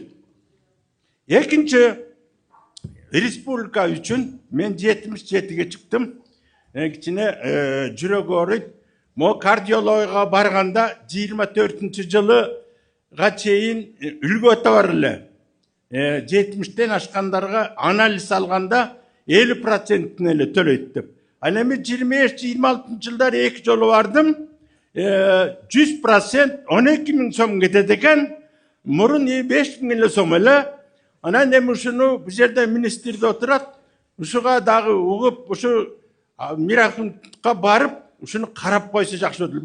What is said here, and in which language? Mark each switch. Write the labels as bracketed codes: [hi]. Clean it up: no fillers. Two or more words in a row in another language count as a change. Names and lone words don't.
[ky] Экинчи, республика үчүн мен 77-ге чыктым. Кичине жүрөк ооруйт. Мо кардиологга барганда 24-жылыга чейин үлгү өтө бар эле. 70-тен ашкандарга анализ алганда 50%'ine ele төлeyt деп. Ал эми 25-26 жылдары 2 жолу бардым. 100% 12.000 сом кетет экен. Мурун 5.000 эле сом эле. Анан эми ушуну бу жерде министрде отурат. Ушуга дагы угуп, ушу Мирахуновго барып, ушуну карап койсо жакшы болот.